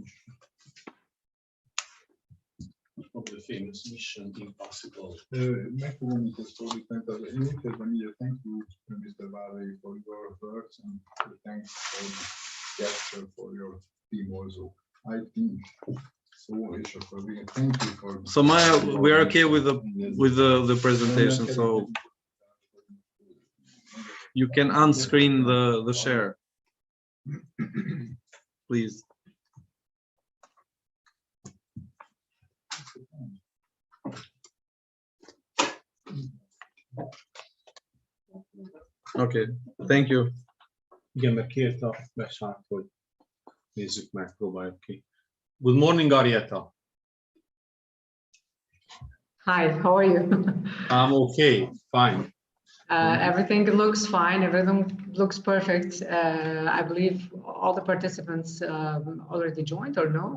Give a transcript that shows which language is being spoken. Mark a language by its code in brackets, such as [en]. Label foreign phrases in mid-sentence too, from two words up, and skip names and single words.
[en] Of the famous Mission Impossible. [hu] Meg fogom itt ezt fordítani, tehát én itt kezdem így, [en] thank you, Mr. Valley, for your words, and thanks for the gesture for your team also. I think so, [hu] és akkor végén, [en] thank you for... So Maya, we are okay with the presentation, so you can unscreen the share, please. Okay, thank you. [hu] Igen, meg kért a Besát, hogy nézzük meg, próbáljuk ki. [en] Good morning, Arietta. Hi, how are you? I'm okay, fine. Everything looks fine. Everything looks perfect. I believe all the participants already joined, or no?